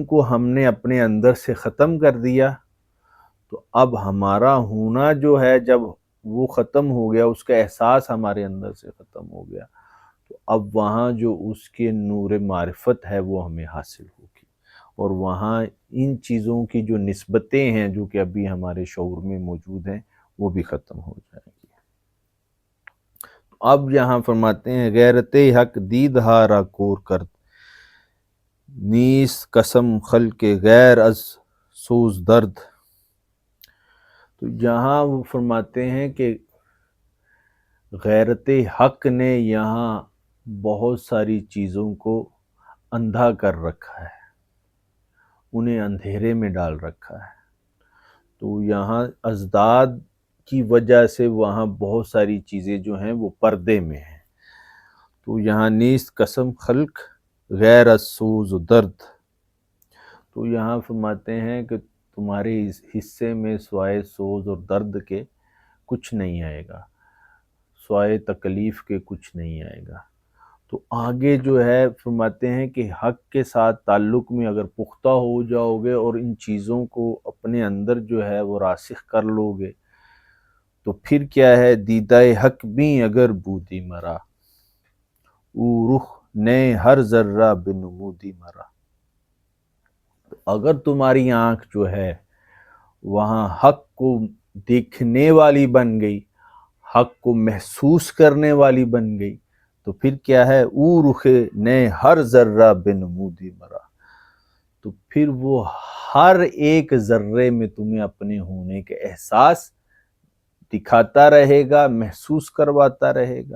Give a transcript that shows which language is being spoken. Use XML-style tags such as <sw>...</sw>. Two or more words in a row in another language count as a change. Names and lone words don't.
<ur>کو ہم نے اپنے اندر سے ختم کر دیا، تو اب ہمارا ہونا جو ہے جب وہ ختم ہو گیا، اس کا احساس ہمارے اندر سے ختم ہو گیا، تو اب وہاں جو اس کے نور معرفت ہے وہ ہمیں حاصل ہوگی، اور وہاں ان چیزوں کی جو نسبتیں ہیں جو کہ ابھی ہمارے شعور میں موجود ہیں وہ بھی ختم ہو جائیں گی۔ اب یہاں فرماتے ہیں</ur> <fa>غیرت حق دید ہارا کور کرد، نیست قسم خلق غیر از سوز درد۔</fa> <ur>تو یہاں وہ فرماتے ہیں کہ غیرت حق نے یہاں بہت ساری چیزوں کو اندھا کر رکھا ہے، انہیں اندھیرے میں ڈال رکھا ہے۔ تو یہاں ازداد کی وجہ سے وہاں بہت ساری چیزیں جو ہیں وہ پردے میں ہیں۔ تو یہاں</ur> <fa>نیست قسم خلق غیر از سوز و درد،</fa> <ur>تو یہاں فرماتے ہیں کہ تمہارے اس حصے میں سوائے سوز اور درد کے کچھ نہیں آئے گا، سوائے تکلیف کے کچھ نہیں آئے گا۔ تو آگے جو ہے فرماتے ہیں کہ حق کے ساتھ تعلق میں اگر پختہ ہو جاؤ گے اور ان چیزوں کو اپنے اندر جو ہے وہ راسخ کر لو گے، تو پھر کیا ہے،</ur> <fa>دیدہ حق بھی اگر بودی مرا، او رخ نئے ہر ذرہ بنمودی مرا۔</fa> <ur>تو اگر تمہاری آنکھ جو ہے وہاں حق کو دیکھنے والی بن گئی، حق کو محسوس کرنے والی بن گئی، تو پھر کیا ہے،</ur> <fa>او رخ نئے ہر ذرہ بنمودی مرا،</fa> <ur>تو پھر وہ ہر ایک ذرے میں تمہیں اپنے ہونے کے احساس دکھاتا رہے گا، محسوس کرواتا رہے گا۔</ur>